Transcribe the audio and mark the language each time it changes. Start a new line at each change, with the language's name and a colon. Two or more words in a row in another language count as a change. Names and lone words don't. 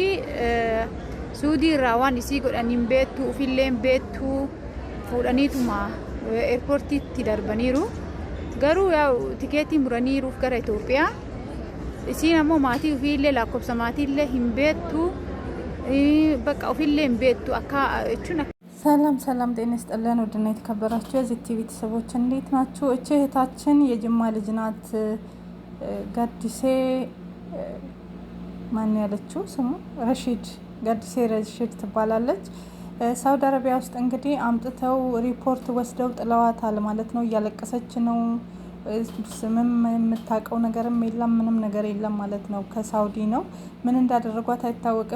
Oromo: Suudii irraa waan isii godhaniin beektu ufillee beektu fuudhaniituma eerpoortiitti darbaniiru. Garuu yaa tikeetii muraniiruuf gara Itoophiyaa. Isiin ammoo maatii ufiillee lakkoofsa maatiillee hin beektu. Bakka ufiillee hin beektu akka jechuun.
Amharic: ሰላም ጤና ይስጥልን ወድና የተከበራችሁ የዚህ ቲቪ ቤተሰቦች እንዴት ናችሁ? እቺ እህታችን የጅማ ልጅ ናት። ጋዲሴ ማን ያለችው ስሙ ጋዲሴ ረሺድ ትባላለች። ሳውዲ አረቢያ ውስጥ እንግዲህ አምጥተው ሪፖርት ወስደው ጥለዋታል ማለት ነው። እያለቀሰች ነው። ስምም የምታውቀው ነገርም የለም ምንም ነገር የለም ማለት ነው። ከሳውዲ ነው ምን እንዳደረጓት አይታወቅም።